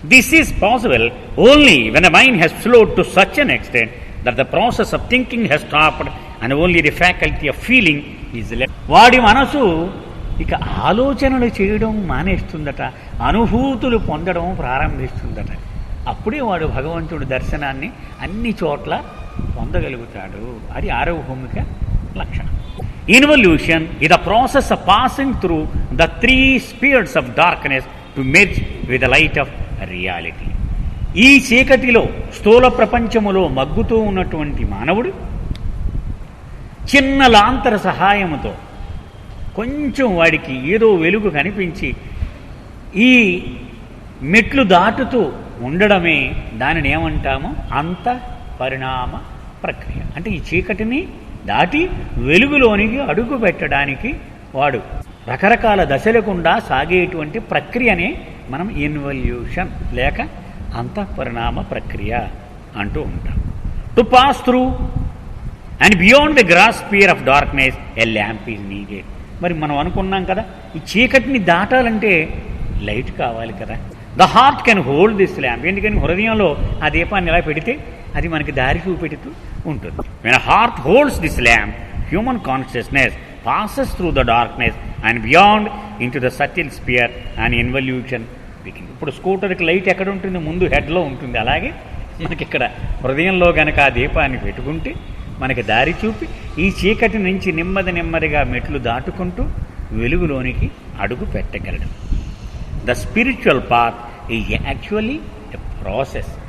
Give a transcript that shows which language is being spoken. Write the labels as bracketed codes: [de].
[en] This is possible only when the mind has flowed to such an extent that the process of thinking has stopped and only the faculty of feeling is left. [te] వాడి మనసు ఇక ఆలోచనలు చేయడం మానేస్తుందట, అనుభూతులు పొందడం ప్రారంభిస్తుందట. అప్పుడే వాడు భగవంతుడి దర్శనాన్ని అన్ని చోట్ల పొందగలుగుతాడు. అది 6వ భూమిక లక్షణం. [en] Involution is the process of passing through the 3 spheres of darkness to merge with the light of reality. [te] ఈ చీకటిలో స్థూల ప్రపంచములో మగ్గుతూ ఉన్నటువంటి మానవుడు చిన్న లాంతర సహాయముతో కొంచెం వాడికి ఏదో వెలుగు కనిపించి ఈ మెట్లు దాటుతూ ఉండడమే దానిని ఏమంటాము? అంత పరిణామ ప్రక్రియ. అంటే ఈ చీకటిని దాటి వెలుగులోనికి అడుగు పెట్టడానికి వాడు రకరకాల దశలకుండా సాగేటువంటి ప్రక్రియనే మనం ఇన్వల్యూషన్ లేక అంతఃపరిణామ ప్రక్రియ అంటూ ఉంటాం. [en] To pass through and beyond the gross sphere of darkness a lamp is needed. [te] మరి మనం అనుకున్నాం కదా, ఈ చీకటిని దాటాలంటే లైట్ కావాలి కదా. [en] The heart can hold this lamp. [te] ఎందుకని హృదయంలో ఆ దీపాన్ని ఎలా పెడితే అది మనకి దారి చూపెడుతూ ఉంటుంది. [en] When heart holds this lamp human consciousness passes through the darkness and beyond into the subtle sphere and involution begins. [te] ఇప్పుడు స్కూటర్కి లైట్ ఎక్కడ ఉంటుంది? ముందు హెడ్లో ఉంటుంది. అలాగే మనకి ఇక్కడ హృదయంలో కనుక ఆ దీపాన్ని పెట్టుకుంటే మనకి దారి చూపి ఈ చీకటి నుంచి నెమ్మదిగా మెట్లు దాటుకుంటూ వెలుగులోనికి అడుగు పెట్టగలడు. [en] The spiritual path is actually a process.